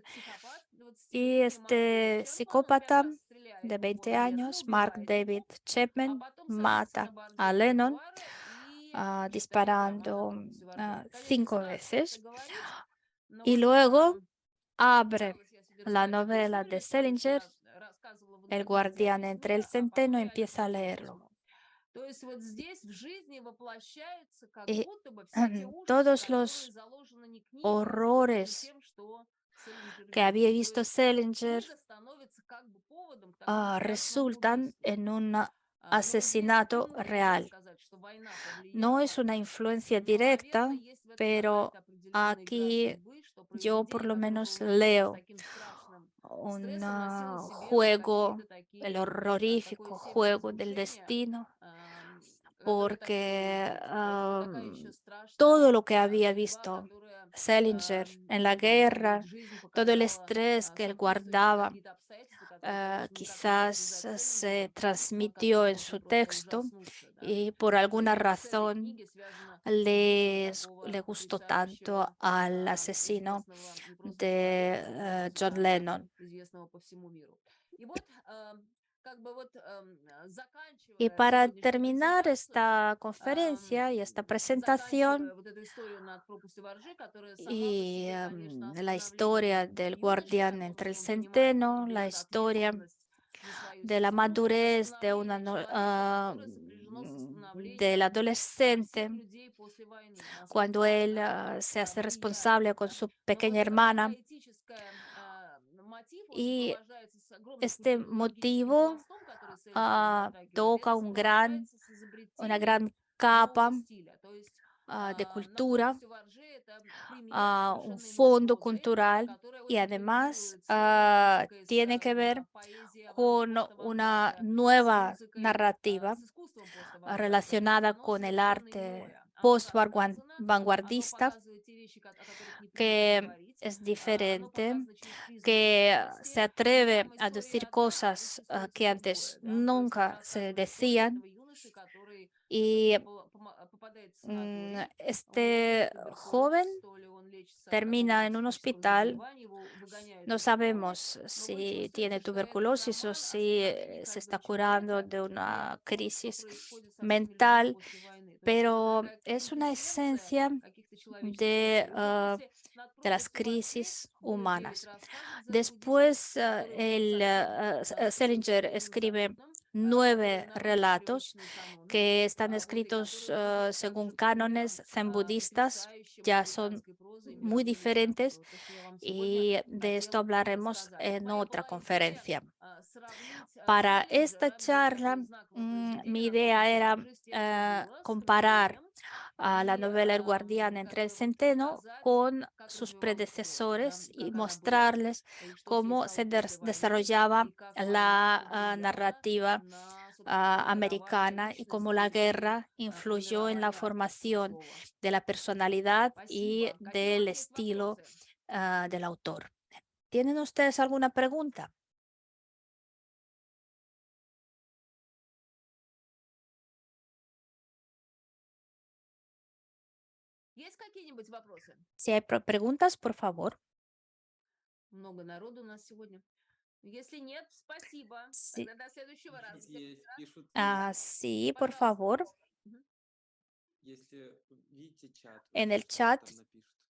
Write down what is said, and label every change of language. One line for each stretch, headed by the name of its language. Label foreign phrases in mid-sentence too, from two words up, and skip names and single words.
Spanish: Y este psicópata de 20 años, Mark David Chapman, mata a Lennon disparando 5 veces. Y luego abre la novela de Salinger, El guardián entre el centeno, y empieza a leerlo.
Russian: То есть вот здесь в жизни воплощаются как
Spanish: Y
Russian: будто бы все те ужасы,
Spanish: todos
Russian: которые
Spanish: los
Russian: заложены не книгой, а заложены
Spanish: horrores
Russian: тем, что Селлинджер
Spanish: que había
Russian: видел. То
Spanish: visto
Russian: есть
Spanish: Selinger
Russian: книга становится как бы поводом к такому страшному
Spanish: resultan
Russian: убийству.
Spanish: en un
Russian: Но вот здесь
Spanish: asesinato
Russian: именно нельзя
Spanish: real.
Russian: сказать, что война
Spanish: No
Russian: повлияла,
Spanish: es una influencia
Russian: но, наверное,
Spanish: directa,
Russian: есть в этом
Spanish: pero
Russian: какая-то определенная игра
Spanish: aquí
Russian: судьбы, что
Spanish: yo por
Russian: произведение,
Spanish: lo
Russian: которое
Spanish: menos
Russian: было написано с
Spanish: leo
Russian: таким страшным
Spanish: un
Russian: стрессом, носило в себе вот
Spanish: juego,
Russian: какие-то
Spanish: el
Russian: такие, такое
Spanish: horrorífico juego del
Russian: семяразрушение,
Spanish: destino,
Russian: которое так и
Spanish: porque
Russian: будет. Это вот такая еще
Spanish: todo
Russian: страшная
Spanish: lo que había
Russian: судьба,
Spanish: visto
Russian: которая,
Spanish: Selinger en la
Russian: может быть,
Spanish: guerra,
Russian: жизнь
Spanish: todo el
Russian: показала
Spanish: estrés que él
Russian: сопутствующие
Spanish: guardaba,
Russian: какие-то обстоятельства, которые, конечно, никак нельзя
Spanish: quizás
Russian: связать с
Spanish: se
Russian: Селлинджером. Он как-то
Spanish: transmitió en
Russian: должен
Spanish: su
Russian: просто
Spanish: texto
Russian: ужаснуться, да.
Spanish: y por alguna
Russian: И с этой
Spanish: razón
Russian: книги связано убийство такого
Spanish: le gustó
Russian: потрясающего
Spanish: tanto al asesino
Russian: известного не просто человека,
Spanish: de
Russian: но и
Spanish: John
Russian: музыканта,
Spanish: Lennon.
Russian: известного по всему миру. И вот как бы вот
Spanish: Y
Russian: заканчивая
Spanish: para
Russian: сегодняшнюю
Spanish: terminar
Russian: презентацию,
Spanish: esta conferencia y esta presentación
Russian: заканчивая вот эту историю над пропастью воржи, которая сама по
Spanish: y
Russian: себе, конечно,
Spanish: la
Russian: становление
Spanish: historia del
Russian: юноши, о
Spanish: guardián
Russian: том,
Spanish: entre el
Russian: что он понимает вот
Spanish: centeno,
Russian: эту
Spanish: la
Russian: вот
Spanish: historia
Russian: ответственность за свою
Spanish: de la
Russian: сестру, это
Spanish: madurez de
Russian: становление человека, которое сопряжено с
Spanish: del
Russian: становлением всех
Spanish: adolescente,
Russian: людей после войны.
Spanish: cuando
Russian: Насколько
Spanish: él
Russian: она
Spanish: se hace responsable
Russian: влияет,
Spanish: con
Russian: да?
Spanish: su
Russian: Но вот
Spanish: pequeña
Russian: эта вот
Spanish: hermana.
Russian: поэтическая мотив, он
Spanish: Y
Russian: сопровождается с огромным
Spanish: este
Russian: культурологическим
Spanish: motivo
Russian: пластом, который Селлинджер затрагивает, и это
Spanish: toca
Russian: сопровождается с
Spanish: una
Russian: изобретением
Spanish: gran
Russian: нового
Spanish: capa
Russian: стиля. То есть
Spanish: de
Russian: над
Spanish: cultura,
Russian: пропастью воржи это пример
Spanish: un
Russian: совершенно иной
Spanish: fondo
Russian: прозы,
Spanish: cultural
Russian: которая
Spanish: y
Russian: очень
Spanish: además
Russian: вибрирует с новой музыкой, с
Spanish: tiene que ver
Russian: поэзией
Spanish: con una
Russian: поставангарда, с
Spanish: nueva
Russian: музыкой,
Spanish: narrativa
Russian: с искусством поставангарда. То есть
Spanish: relacionada
Russian: оно
Spanish: con el
Russian: совершенно
Spanish: arte
Russian: иное. Оно рассказано, оно
Spanish: post-vanguardista,
Russian: показывает те вещи, о которых не принято
Spanish: que
Russian: говорить.
Spanish: es
Russian: Оно
Spanish: diferente,
Russian: показано через призму
Spanish: que
Russian: личности.
Spanish: se
Russian: И
Spanish: atreve
Russian: там
Spanish: a
Russian: история
Spanish: decir
Russian: одна, а
Spanish: cosas
Russian: рифмуется
Spanish: que antes
Russian: другое, да. То есть
Spanish: nunca se
Russian: рассказывает историю
Spanish: decían.
Russian: этого юноши, который
Spanish: Y
Russian: попадает в санаторий. Он то ли
Spanish: este
Russian: туберкулез,
Spanish: joven
Russian: то ли он лечится от какого-то
Spanish: termina en un
Russian: психического
Spanish: hospital.
Russian: заболевания, его выгоняют
Spanish: No
Russian: из школы.
Spanish: sabemos
Russian: Но вы
Spanish: si tiene
Russian: чувствуете, что этот
Spanish: tuberculosis o
Russian: роман о
Spanish: si
Russian: становлении
Spanish: se
Russian: как бы
Spanish: está curando
Russian: человека
Spanish: de
Russian: и о
Spanish: una
Russian: том, что
Spanish: crisis
Russian: происходит со всеми людьми
Spanish: mental,
Russian: после войны. То есть это
Spanish: pero
Russian: такая
Spanish: es una
Russian: квинтэссенция
Spanish: esencia
Russian: каких-то человеческих
Spanish: de,
Russian: историй. Вот давайте над
Spanish: de las
Russian: пропастью воржи
Spanish: crisis
Russian: было 9
Spanish: humanas.
Russian: рассказов дзен-буддистских,
Spanish: Después,
Russian: которые являются абсолютно
Spanish: Selinger
Russian: традиционным,
Spanish: escribe
Russian: абсолютным, которые
Spanish: 9
Russian: нарушат
Spanish: relatos
Russian: привычные каноны,
Spanish: que están
Russian: вот, и
Spanish: escritos
Russian: которые будут
Spanish: según
Russian: также примером
Spanish: cánones zen budistas,
Russian: потрясающей
Spanish: ya son
Russian: мавританской прозы и
Spanish: muy
Russian: мировой
Spanish: diferentes,
Russian: литературы. Вот то, что я вам сегодня
Spanish: y de esto
Russian: хотела
Spanish: hablaremos
Russian: рассказать.
Spanish: en
Russian: Моя
Spanish: otra
Russian: была идея
Spanish: conferencia.
Russian: сравнить
Spanish: Para esta
Russian: Селлинджера, без
Spanish: charla,
Russian: этого знакового произведения
Spanish: mi
Russian: над
Spanish: idea
Russian: пропастью
Spanish: era
Russian: воржи с тем, что было, с
Spanish: comparar
Russian: «Пробуждением»,
Spanish: a la
Russian: и
Spanish: novela El Guardián
Russian: как
Spanish: entre el
Russian: бы вот
Spanish: Centeno
Russian: показать,
Spanish: con
Russian: как
Spanish: sus
Russian: развивалась проза, да,
Spanish: predecesores y
Russian: как она была,
Spanish: mostrarles
Russian: и что с ней
Spanish: cómo
Russian: стало
Spanish: se
Russian: после войны,
Spanish: desarrollaba
Russian: и как война
Spanish: la
Russian: повлияла
Spanish: narrativa
Russian: на, собственно, формирование
Spanish: americana y cómo la
Russian: личности и
Spanish: guerra influyó en la
Russian: формирование авторского
Spanish: formación
Russian: слова.
Spanish: de la personalidad y
Russian: Спасибо. Какие у
Spanish: del
Russian: вас есть
Spanish: estilo
Russian: вопросы?
Spanish: del autor. ¿Tienen ustedes alguna pregunta?
Russian: Есть какие-нибудь вопросы?
Spanish: Si hay preguntas, por favor.
Russian: Много народу у нас сегодня. Если нет, спасибо.
Spanish: Sí,
Russian: Тогда до следующего раза. Есть, пишут,
Spanish: sí, por
Russian: Пожалуйста.
Spanish: favor. Мгм.
Russian: если видите чат,
Spanish: En el
Russian: что
Spanish: chat
Russian: там напишут.